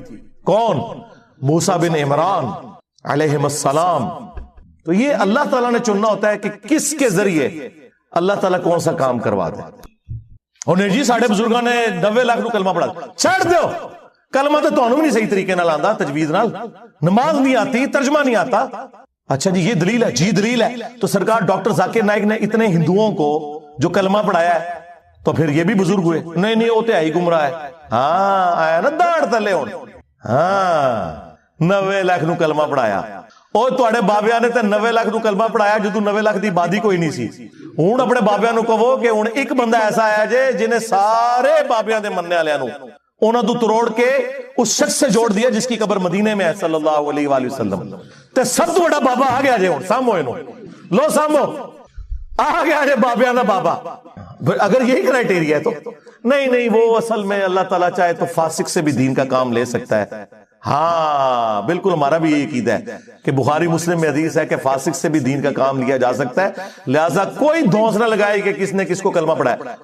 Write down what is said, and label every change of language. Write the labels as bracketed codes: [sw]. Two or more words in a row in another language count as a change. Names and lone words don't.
[ur] کون؟ موسیٰ بن عمران علیہ السلام. تو یہ اللہ تعالیٰ نے چننا ہوتا ہے کہ کس کے ذریعے اللہ تعالیٰ کون سا کام کروا دے. [pa] اور نہیں جی ساڑھے بزرگاں نے 90 لاکھ نو کلمہ پڑھا، چھڑ دیو کلمہ تو تانوں بھی نہیں صحیح طریقے نال آندا، [ur] تجوید نال، نماز نہیں آتی، ترجمہ نہیں آتا. اچھا جی یہ دلیل ہے، جی دلیل ہے. تو سرکار ڈاکٹر ذاکر نائک نے اتنے ہندوؤں کو جو کلمہ پڑھایا ہے تو پھر یہ بھی بزرگ ہوئے؟ نہیں وہ تو ہے ہی گمراہ ہے. [pa] ہاں آیا نا داڑ تلے ہون، ہاں 90 لاکھ نو کلمہ پڑھایا. اور تواڈے بابیاں نے تے 90 لاکھ نو کلمہ پڑھایا جدوں 90 لاکھ دی آبادی کوئی نہیں سی. ہن اپنے بابیاں نو کہو کہ ہن ایک بندہ ایسا آیا جے جنہیں سارے بابیاں دے مننے والےاں نو انہاں تو توڑ کے [ur] اس شخص سے جوڑ دیا جس کی قبر مدینے میں ہے [ar] صلی اللہ علیہ وآلہ وسلم. [pa] تے سب تو بڑا بابا آ گیا جے ہن سامو اینو، لو سامو آ گیا جے بابیاں دا بابا. [ur] اگر یہی کرائٹیریا ہے تو نہیں وہ اصل میں اللہ تعالیٰ چاہے تو فاسق سے بھی دین کا کام لے سکتا ہے. ہاں بالکل ہمارا بھی یہی عقیدہ ہے کہ بخاری مسلم میں حدیث ہے کہ فاسق سے بھی دین کا کام لیا جا سکتا ہے. لہذا کوئی دھونس نہ لگائے کہ کس نے کس کو کلمہ پڑھا ہے.